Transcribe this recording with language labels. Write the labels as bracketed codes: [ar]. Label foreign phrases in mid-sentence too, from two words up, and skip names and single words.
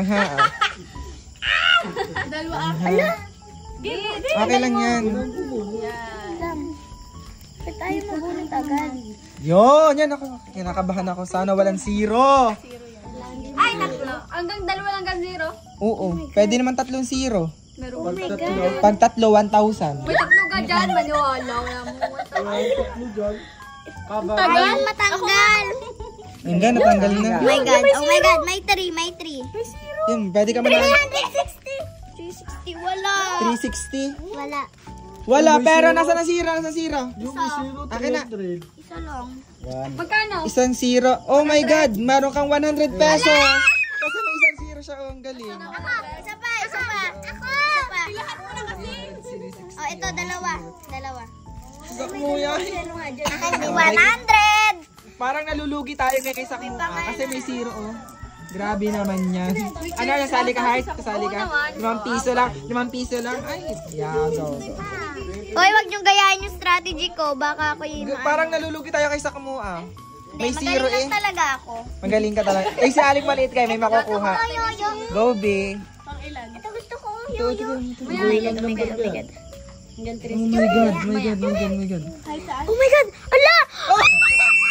[tl] Dalawa. Okay lang yan. Ba't tayo mabunot agad? Yan ako. Kinakabahan ako. Sana walang zero. Ay, tatlo. Hanggang zero? Oo. Pwede naman 3 zero. [en] Oh my God. [tl] Pag 3, 1,000. May tatlo ka dyan. Maniwala. Tagal, matanggal. Hanggang natanggal na. [en] Oh my God. May 3. [tl] Yun, pwede ka man. 360. Wala. 360? Wala. Pero nasa nasira. Akin na. Isa lang. Magkano? Isang zero. [en] Oh my God, [tl] meron kang 100 pesos. Kasi may isang zero siya. Oh, ang galing. Ako. Isa pa. Ako. Lahat mo na kasi. Oh, ito, dalawa. Sak mo yan. Akin, 100. Parang nalulugi tayo kay Sak mo. Kasi may zero, oh. Grabe naman yan. Ano, nasali ka, Heart? Kasali ka? 5 piso lang. Ay, go. Hoy, wag niyong gayahin yung strategy ko. Baka ako yung... Parang nalulugi tayo kay Sak mo, ah. May zero magaling eh. lang talaga ako. Magaling ka talaga. Eh, si Aling Maliit kayo, may makukuha. Go, B. Ito gusto ko. Ito. [en] Oh my God. Oh my God. Oh my God. [tl] Ala!